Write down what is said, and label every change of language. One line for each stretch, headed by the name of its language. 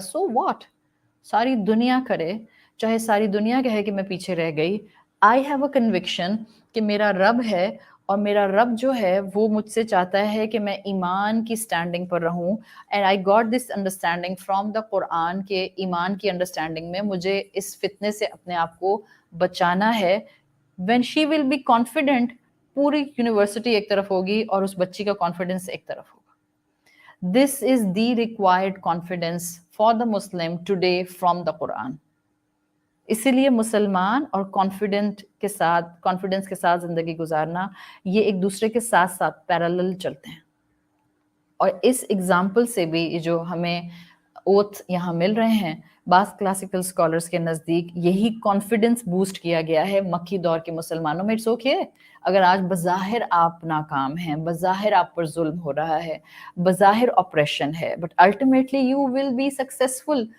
English: so what,
Urdu: ساری دنیا کرے, چاہے ساری دنیا کہے کہ میں پیچھے رہ گئی,
English: I have a conviction
Urdu: کہ میرا رب ہے, اور میرا رب جو ہے وہ مجھ سے چاہتا ہے کہ میں ایمان کی سٹینڈنگ پر رہوں.
English: and I got this understanding from the Quran
Urdu: کہ ایمان کی انڈرسٹینڈنگ میں مجھے اس فتنے سے اپنے آپ کو بچانا ہے.
English: when she will be confident,
Urdu: پوری یونیورسٹی ایک طرف ہوگی اور اس بچی کا کانفیڈنس ایک طرف ہوگا.
English: This is the required confidence for the Muslim today from the Quran.
Urdu: اسی لیے مسلمان اور کانفیڈنس کے ساتھ زندگی گزارنا, یہ ایک دوسرے کے ساتھ ساتھ پیرالل چلتے ہیں. اور اس ایگزامپل سے بھی جو ہمیں اوتھ یہاں مل رہے ہیں, بعض کلاسیکل اسکالرس کے نزدیک یہی کانفیڈنس بوسٹ کیا گیا ہے مکی دور کے مسلمانوں میں.
English: it's okay
Urdu: اگر آج بظاہر آپ ناکام ہیں, بظاہر آپ پر ظلم ہو رہا ہے, بظاہر آپریشن ہے,
English: But ultimately you will be successful.